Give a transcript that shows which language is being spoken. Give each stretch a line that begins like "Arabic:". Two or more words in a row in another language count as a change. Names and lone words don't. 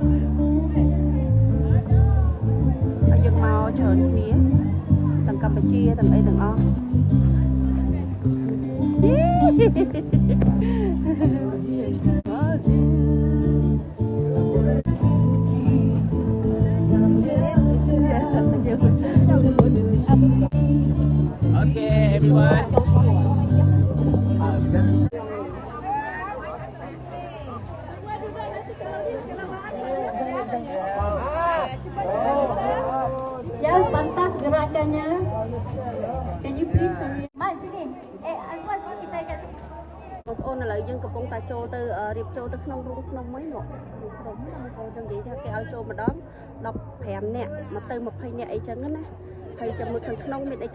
Khmer: ហើយយើងមកច្រើនគ្នាទាំងកម្ពុជាទាំងអីទាំងអស់
English: Okay, everyone.
Malay: Ya, pantas gerakannya.
English: Can you please?
Malay: Mai sini. Azwan bisa kat.
Khmer: បងប្អូនឥឡូវយើងកំពុងតែចូលទៅរៀបចូលទៅក្នុង រូងភ្នំមួយមកក្រុមបងប្អូនចឹងនិយាយថាគេឲ្យចូលម្ដង15នាក់ មកទៅ20នាក់អីចឹងណាហើយចាំមើលខាងក្នុងមានអី